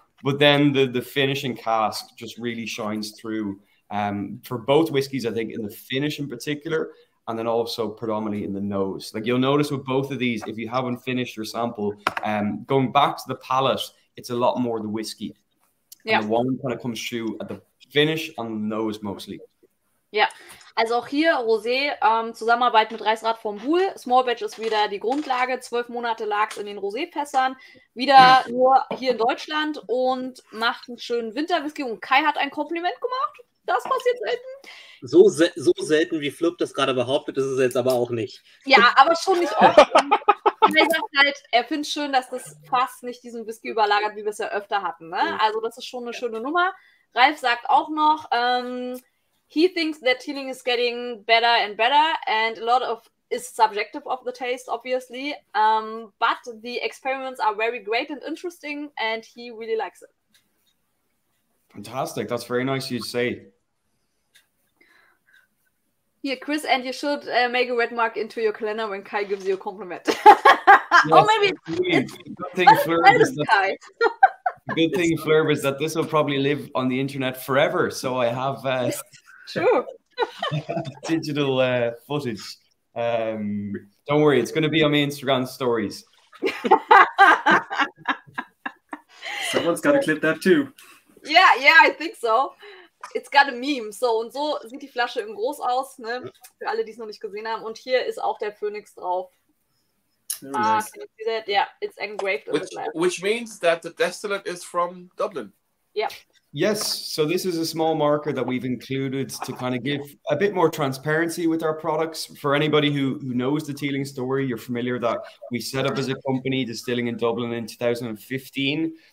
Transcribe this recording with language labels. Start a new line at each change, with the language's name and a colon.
English: But then the finishing cask just really shines through for both whiskies, I think, in the finish in particular, and then also predominantly in the nose. Like you'll notice with both of these, if you haven't finished your sample, going back to the palate, it's a lot more the whiskey. Ja. And the one kind of comes through at the finish on the nose mostly.
German: Ja, also auch hier Rosé, Zusammenarbeit mit Reichsrat vom Buhl. Small Batch ist wieder die Grundlage. 12 Monate lag es in den Roséfässern. Wieder nur hier in Deutschland und macht einen schönen Winterwhisky. Und Kai hat ein Kompliment gemacht. Das passiert selten. So selten, wie Flup das gerade behauptet, ist es jetzt aber auch nicht. Ja, aber schon nicht oft. Er sagt halt, er findet es schön, dass das Fass nicht diesen Whisky überlagert, wie wir es ja öfter hatten. Ne? Also das ist schon eine schöne Nummer. Ralf sagt auch noch,
English: he thinks that Teeling is getting better and better, and a lot of is subjective of the taste, obviously. But the experiments are very great and interesting, and he really likes it. Fantastic. That's very nice of you to say. Here, Chris, and you should make a red mark into your calendar when Kai gives you a compliment. Yes, or maybe it's good thing, Flurb, is that this will probably live on the internet forever. So I have True. digital footage. Don't worry, it's going to be on my Instagram stories. Someone's got to clip that too. Yeah, I think so. It's got a meme.
German: So, und so sieht die Flasche im Groß aus, ne? Für alle, die es noch nicht gesehen haben. Und hier ist auch der Phönix drauf.
English: Nice. Can you see that? Yeah, it's engraved in the glass. Which means that the distillate is from Dublin. Yeah. Yes, so this is a small marker that we've included to kind of give a bit more transparency with our products. For anybody who knows the Teeling story, you're familiar that we set up as a company distilling in Dublin in 2015.